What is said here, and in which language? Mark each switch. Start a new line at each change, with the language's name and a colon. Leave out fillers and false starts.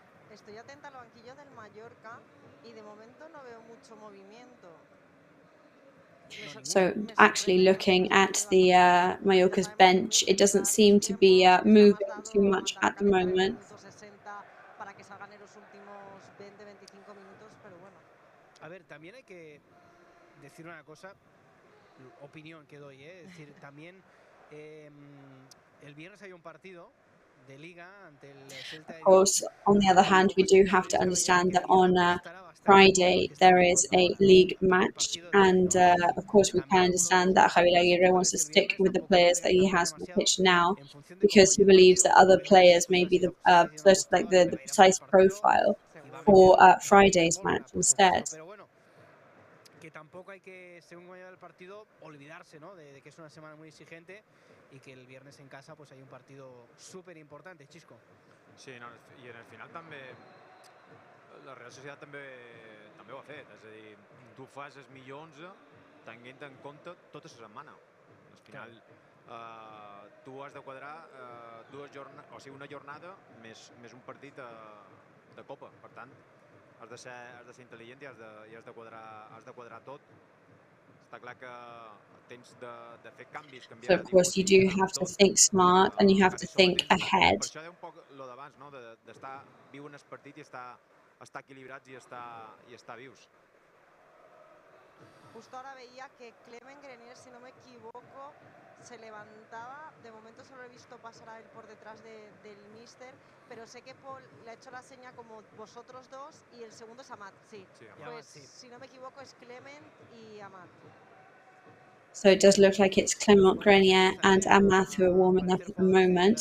Spanish: Estoy atenta al banquillo del Mallorca y de momento no veo mucho movimiento.
English: So actually looking at the Mallorca's bench, it doesn't seem to be moving too much at the moment.
Spanish: Para que salgan en los últimos 20-25 minutos, pero bueno. A ver, también hay que decir una cosa, opinión que doy, es decir, también el viernes hay un partido de liga ante el Celta.
English: Of course, on the other hand, we do have to understand that on Friday there is a league match, and of course we can understand that Javier Aguirre wants to stick with the players that he has on the pitch now, because he believes that other players may be the precise profile for Friday's match instead.
Spanish: Que tampoco hay que, según vaya el partido, olvidarse, ¿no? de que es una semana muy exigente y que el viernes en casa pues hay un partido súper importante, Xisco.
Catalan: Sí, no, i en el final també la Real Sociedad també ho ha fet, és a dir, tu fas el millor 11 tenint en compte tota la setmana. Al final tu has de quadrar una jornada més un partit de Copa, per tant has de ser intel·ligent i has de quadrar tot. Està clar que tens de fer canvis.
English: So of course you do have to think smart and you have to think ahead.
Catalan: Per això és un poc el d'abans, no? D'estar viu en el partit i estar equilibrats i estar vius.
Spanish: Justo ahora veía que Clement Grenier, si no me equivoco, se levantaba. De momento solo he visto pasar a él por detrás del míster, pero sé que Paul le ha hecho la seña como vosotros dos y el segundo es Amat. Sí, pues si no me equivoco es Clement y Amat.
English: So it does look like it's Clement Grenier and Amath who are warming up at the moment.